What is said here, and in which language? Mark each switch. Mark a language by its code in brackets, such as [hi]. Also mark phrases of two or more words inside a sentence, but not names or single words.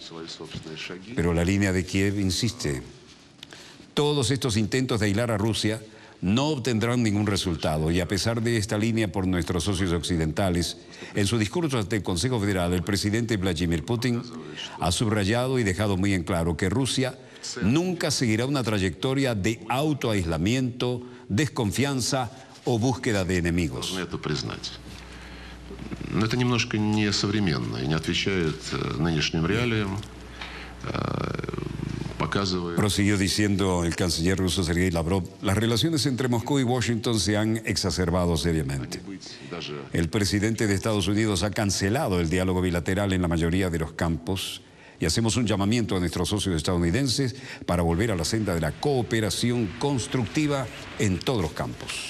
[es] Pero la línea de Kiev insiste. Todos estos intentos de aislar a Rusia no obtendrán ningún resultado y a pesar de esta línea por nuestros socios occidentales, en su discurso ante el Consejo Federal, el presidente Vladimir Putin ha subrayado y dejado muy en claro que Rusia nunca seguirá una trayectoria de autoaislamiento, desconfianza o búsqueda de enemigos. [ru] Но это немножко несовременно и не отвечает нынешним реалиям. [es] Prosiguió diciendo el canciller ruso Sergei Lavrov, las relaciones entre Moscú y Washington se han exacerbado seriamente. El presidente de Estados Unidos ha cancelado el diálogo bilateral en la mayoría de los campos y hacemos un llamamiento a nuestros socios estadounidenses para volver a la senda de la cooperación constructiva en todos los campos.